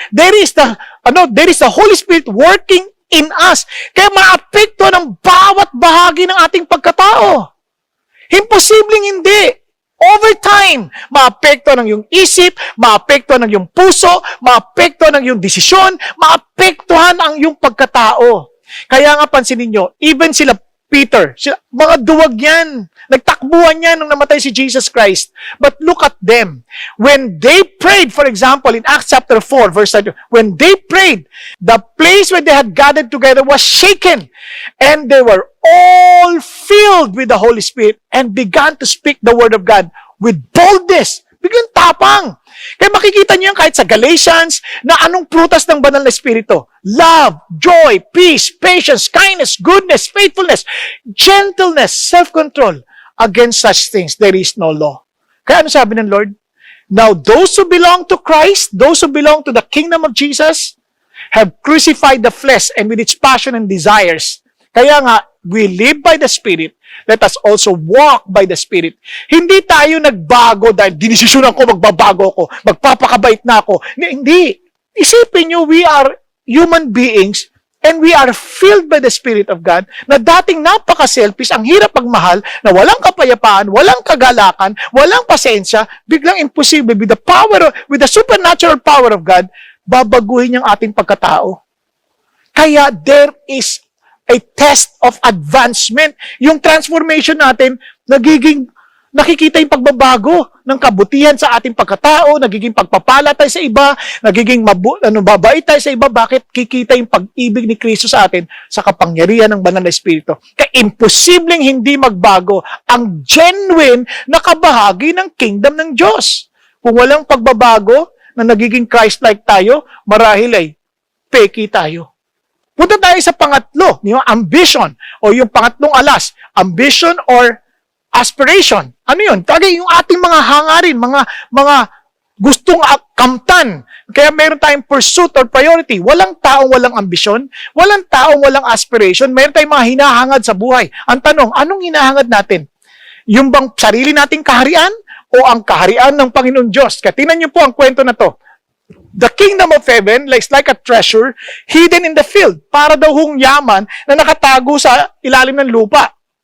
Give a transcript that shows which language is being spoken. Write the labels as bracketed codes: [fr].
[en] There is the Holy Spirit working in us. [tl] Kaya maapekto ng bawat bahagi ng ating pagkatao. Imposibleng hindi. Over time, maapekto ng iyong isip, maapekto ng iyong puso, maapekto ng iyong desisyon, maapektuhan ang iyong pagkatao. Kaya nga pansinin nyo, even sila Peter, mga duwag yan. Nagtakbuhan yan nung namatay si Jesus Christ. [en] But look at them. When they prayed, for example, in Acts chapter 4, verse 9, when they prayed, the place where they had gathered together was shaken. And they were all filled with the Holy Spirit and began to speak the word of God with boldness. [tl] Biglang tapang. Kaya makikita niyo yan kahit sa Galatians na anong prutas ng banal na Espiritu. [en] Love, joy, peace, patience, kindness, goodness, faithfulness, gentleness, self-control. Against such things, there is no law. [tl] Kaya ano sabi ng Lord? [en] Now, those who belong to Christ, those who belong to the kingdom of Jesus, have crucified the flesh and with its passion and desires. Kaya nga, we live by the Spirit. Let us also walk by the Spirit. [tl] Hindi tayo nagbago dahil dinisisyonan ko, magbabago ako, magpapakabait na ako. Hindi. Isipin nyo, [en] we are human beings and we are filled by the Spirit of God [tl] na dating napaka-selfish, ang hirap magmahal, na walang kapayapaan, walang kagalakan, walang pasensya, biglang imposible [en] with the supernatural power of God, [tl] babaguhin yung ating pagkatao. [en] Kaya there is a test of advancement. [tl] Yung transformation natin, nakikita yung pagbabago ng kabutihan sa ating pagkatao, nagiging pagpapala tayo sa iba, nagiging babait tayo sa iba. Bakit? Kikita yung pag-ibig ni Kristo sa atin sa kapangyarihan ng banal na Espiritu. Kaya imposibleng hindi magbago ang genuine na kabahagi ng kingdom ng Diyos. Kung walang pagbabago na nagiging Christ-like tayo, marahil ay peki tayo. Punta tayo sa pangatlo, yung ambition o yung pangatlong alas, ambition or aspiration. Ano yun? Tagay yung ating mga hangarin, mga gustong kamtan. Kaya meron tayong pursuit or priority. Walang taong walang ambisyon, walang taong walang aspiration, meron tayong mga hinahangad sa buhay. Ang tanong, anong hinahangad natin? Yung bang sarili nating kaharian o ang kaharian ng Panginoon Diyos? Kaya tingnan niyo po ang kwento na to. [en] The kingdom of heaven is like a treasure hidden in the field. [tl] Para daw hong yaman na nakatago sa ilalim ng lupa.